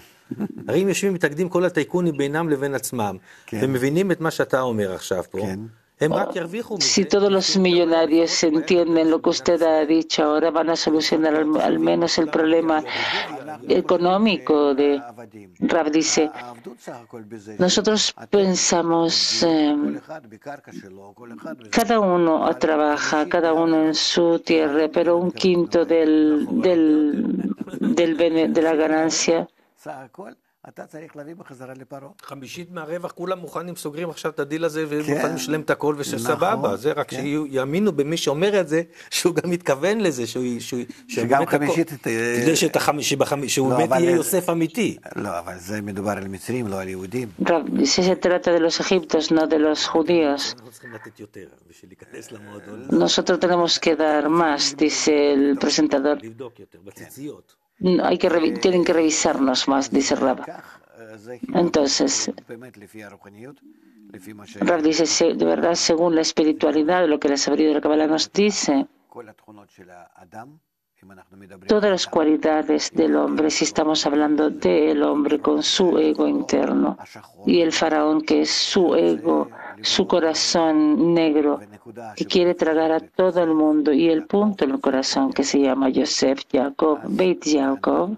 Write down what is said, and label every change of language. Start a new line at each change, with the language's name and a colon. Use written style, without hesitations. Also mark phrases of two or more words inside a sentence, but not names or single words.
Hebrew: הרי אם יושבים מתאגדים כל הטייקונים בינם לבין עצמם ומבינים את מה שאתה אומר עכשיו פה,
Spanish: Si todos los millonarios entienden lo que usted ha dicho, ahora van a solucionar al menos el problema económico de Rav dice. Nosotros pensamos, cada uno trabaja, cada uno en su tierra, pero un quinto de la ganancia.
Hebrew: חמישית מהרווח, כולם מוכנים, סוגרים עכשיו את הדיל הזה ומוכנים לשלם את הכל ושסבבה, זה רק שיאמינו במי שאומר את זה, שהוא גם מתכוון לזה, שגם חמישית, שהוא באמת יהיה יוסף אמיתי. לא, אבל זה מדובר על מצרים, לא על יהודים.
Spanish: Se trata de los egipcios, no de los judíos.
Hebrew: אנחנו צריכים לתת יותר, בשביל להיכנס למועדון.
Spanish: Nosotros tenemos que dar más, dice el presentador.
Hebrew: לבדוק יותר, בציציות.
Spanish: Tienen que revisarnos más, dice Rav. Entonces, Rav dice, de verdad, según la espiritualidad, lo que la sabiduría de la Kabbalah nos dice, todas las cualidades del hombre, si estamos hablando del hombre con su ego interno, y el faraón que es su ego, su corazón negro, que quiere tragar a todo el mundo, y el punto en el corazón que se llama Yosef, Jacob, Beit Jacob.